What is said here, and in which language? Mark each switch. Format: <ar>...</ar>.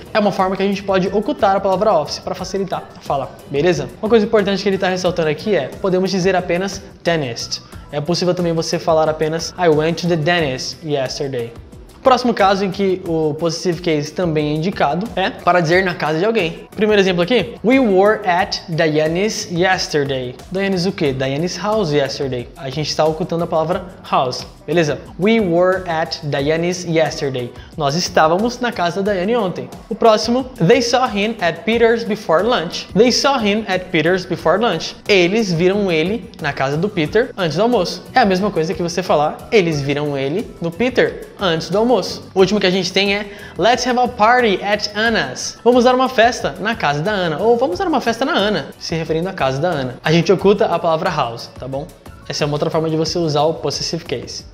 <pt>É uma forma que a gente pode ocultar a palavra office para facilitar a fala, beleza? Uma coisa importante que ele está ressaltando aqui é, podemos dizer apenas dentist. É possível também você falar apenas</pt> <en>I went to the dentist yesterday.</en> <pt>O próximo caso em que o possessive case também é indicado é para dizer na casa de alguém. Primeiro exemplo aqui.</pt> <en>We were at Diane's yesterday. Diane's</en> <pt>o quê?</pt> <en>Diane's house yesterday.</en> <pt>A gente está ocultando a palavra house, beleza?</pt> <en>We were at Diane's yesterday.</en> <pt>Nós estávamos na casa da Diane ontem. O próximo.</pt> <en>They saw him at Peter's before lunch. They saw him at Peter's before lunch.</en> <pt>Eles viram ele na casa do Peter antes do almoço. É a mesma coisa que você falar eles viram ele no Peter antes do almoço. O último que a gente tem é</pt> <en>Let's have a party at Anna's.</en> <pt>Vamos dar uma festa na casa da Ana. Ou vamos dar uma festa na Ana, se referindo à casa da Ana. A gente oculta a palavra house, tá bom? Essa é uma outra forma de você usar o possessive case.</pt>